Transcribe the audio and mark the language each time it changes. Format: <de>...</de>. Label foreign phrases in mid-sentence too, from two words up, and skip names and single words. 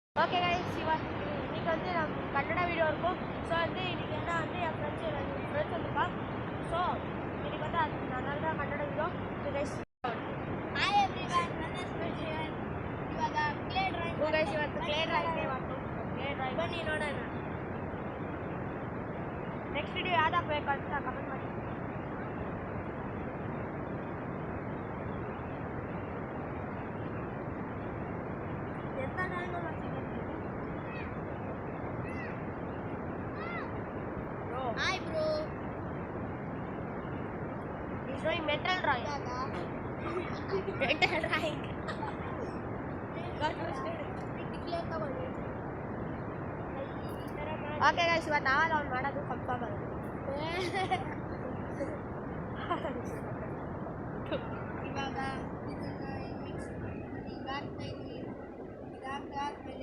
<en>okay guys</en> <ta>இன்னைக்கு வந்து நம்ம கன்னடா வீடியோ இருக்கும். ஸோ வந்து இன்னைக்கு என்ன வந்து என் ஃப்ரெண்ட்ஸ் வந்துருக்கான். ஸோ இன்னைக்கு வந்து அதனால தான் ಕನ್ನಡ வீಡಿಯೋ. கைಸ್</ta> <en>hi everyone,</en> <kn>ನನ್ನ ಹೆಸರು ಜೀವನ್. ಇವಾಗ</kn> <en>clay drawing</en> <kn>ಗೈಸ್ ಇವತ್ತು</kn> <en>clay drawing</en> <kn>ಬನ್ನಿ ನೋಡೋಣ.</kn> <en>next video</en> <kn>ಯಾವ್ದಾಗಬೇಕು ಅಂತ ಕಮೆಂಟ್ ಮಾಡಿ. ಎಂತ ಡ್ರಾಯಿಂಗ್ ಮಾಡ್ತೀನಿ?</kn> <en>hi bro. He's doing mental drawing. Mental drawing. okay guys</en> <kn>ಇವತ್ತು ನಾವಲ್ಲ ಅವ್ನು ಮಾಡೋದು ಕನ್ಫರ್ಮ್ ಅದು. ಇವಾಗ ಇದಾದ್ಮೇಲೆ</kn>